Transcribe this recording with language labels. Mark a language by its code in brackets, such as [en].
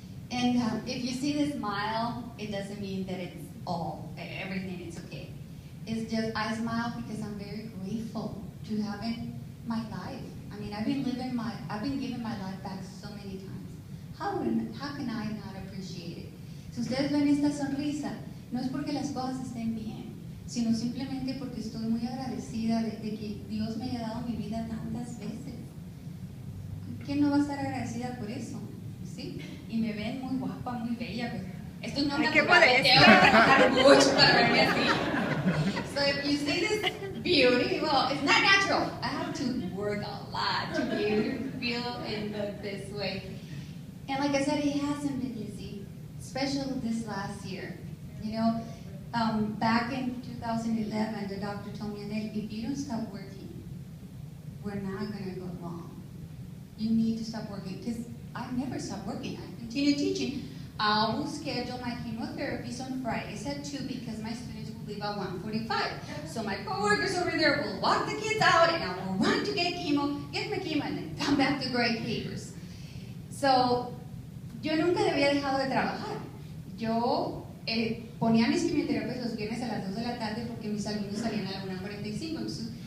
[en] And if you see the smile, it doesn't mean that it's everything is okay. It's just, I smile because I'm very grateful to have in my life. I mean, I've been given my life back so many times. How can I not appreciate it? [es] Si ustedes ven esta sonrisa, no es porque las cosas estén bien, sino simplemente porque estoy muy agradecida de que Dios me haya dado mi vida tantas veces. ¿Quién no va a estar agradecida por eso? ¿Sí? Y me ven muy guapa, muy bella, pues esto no es natural, tengo que trabajar mucho para verme así. [en] So if you see this beauty, well, it's not natural. I have to work a lot to be able to feel and look this way. And like I said, it hasn't been easy, especially this last year. You know, back in 2011, the doctor told me, Anel, if you don't stop working, we're not going to go long. You need to stop working, because I never stopped working. I continue teaching. I will schedule my chemotherapies on Fridays at 2 because my students will leave at 1:45. So my coworkers over there will walk the kids out, and I will run to get my chemo, and then come back to grade papers. [es] So, yo nunca había dejado de trabajar. Yo ponía mis quimioterapias los viernes a las 2 de la tarde porque mis alumnos salían a la 1:45. Entonces,